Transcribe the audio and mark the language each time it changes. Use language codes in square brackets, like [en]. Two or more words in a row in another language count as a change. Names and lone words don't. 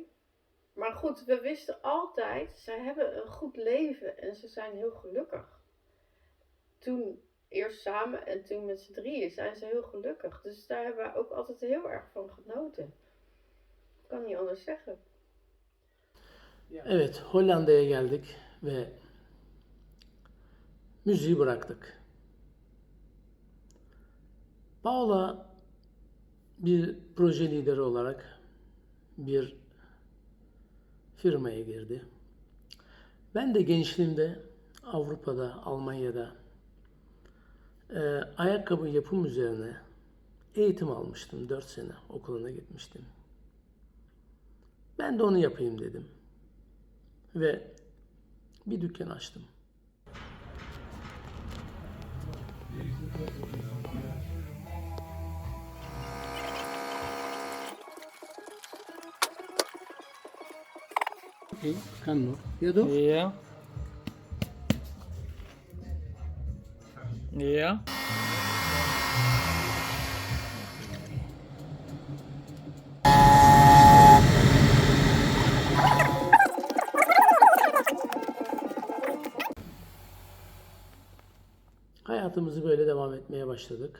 [nl] Maar goed, we wisten altijd, zij hebben een goed leven en ze zijn heel gelukkig. Toen eerst samen en toen met z'n drieën zijn ze heel gelukkig. Dus daar hebben we ook altijd heel erg van genoten. Ik kan niet anders zeggen. [tr] Evet, Hollanda'ya geldik ve müziği bıraktık. Paula bir proje lideri olarak bir firmaya girdi. Ben de gençliğimde Avrupa'da, Almanya'da ayakkabı yapım üzerine eğitim almıştım. 4 sene okuluna gitmiştim. Ben de onu yapayım dedim. Ve bir dükkan açtım. [de] Okay, kan du? Ja, doch? Ja. Ja. [tr] Hayatımızı böyle devam etmeye başladık.